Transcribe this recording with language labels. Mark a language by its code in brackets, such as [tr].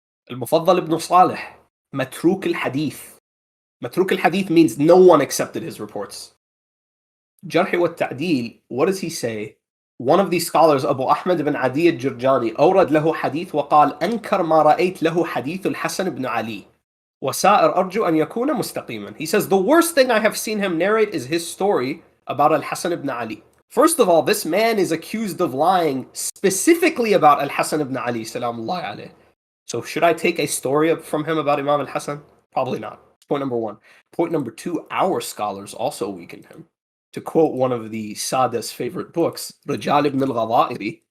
[en] Al-Mufaddal ibn Salih, Matruk al-Hadith. Matruk al-Hadith means no one accepted his reports. Jarh wa Ta'deel, what does he say? One of these scholars, Abu Ahmad ibn Adi al-Jirjani, [ar] أورد له حديث وقال أنكر ما رأيت له حديث الحسن [en] ibn Ali. [ar] وسائر أرجو أن يكون مستقيما. [en] He says, the worst thing I have seen him narrate is his story about al-Hassan ibn Ali. First of all, this man is accused of lying specifically about al-Hassan ibn Ali, salamullahi alayh. So should I take a story from him about Imam al-Hassan? Probably not. Point number one. Point number two, our scholars also weakened him. To quote one of the Sada's favorite books, Rijal ibn al-Ghada'iri.